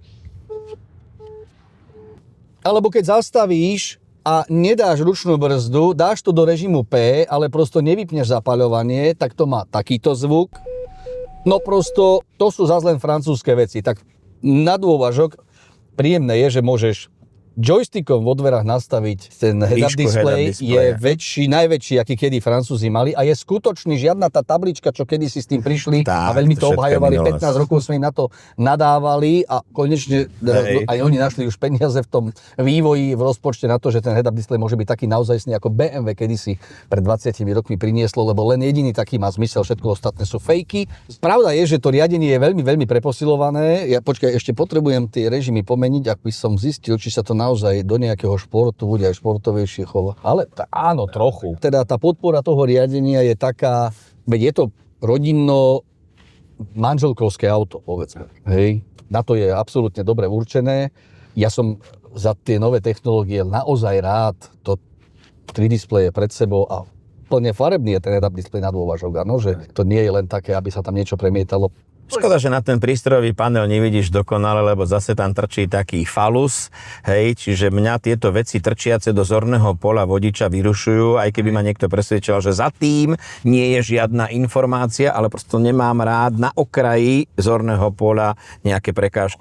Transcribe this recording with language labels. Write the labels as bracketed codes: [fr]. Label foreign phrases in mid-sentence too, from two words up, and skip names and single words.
[sk] Alebo keď zastavíš a nedáš ručnú brzdu, dáš to do režimu P, ale prosto nevypneš zapaľovanie, tak to má takýto zvuk. No prosto, to sú zase len francúzske veci. Tak na dôvažok príjemné je, že môžeš joystickom vo dverách nastaviť ten [en] head-up display, [sk] je najväčší, aký kedy Francúzi mali a je skutočný, žiadna tá tablička, čo kedysi s tým prišli a veľmi to obhajovali, 15 rokov sme im na to nadávali a konečne aj oni našli už peniaze v tom vývoji, v rozpočte na to, že ten [en] head-up display [sk] môže byť taký naozajstný, ako BMW kedysi pred 20 rokmi prinieslo, lebo len jediný taký má zmysel, všetko ostatné sú fejky. Pravda je, že to riadenie je veľmi, veľmi preposilované. Ja ešte potrebujem tie režimy pomeniť, ak by som zistil, či sa to naozaj do nejakého športu bude aj športovejšie chova. Ale áno, trochu. Teda tá podpora toho riadenia je taká, veď je to rodinno manželkovské auto, povedzme. Hej. Na to je absolútne dobre určené. Ja som za tie nové technológie naozaj rád. To 3 displeje pred sebou a plne farebný je ten [en] head-up display [sk] na dôvažok, áno, že to nie je len také, aby sa tam niečo premietalo. Škoda, že na ten prístrojový panel nevidíš dokonale, lebo zase tam trčí taký falus, hej, čiže mňa tieto veci trčiace do zorného pola vodiča vyrušujú, aj keby ma niekto presvedčil, že za tým nie je žiadna informácia, ale prosto nemám rád na okraji zorného pola nejaké prekážky.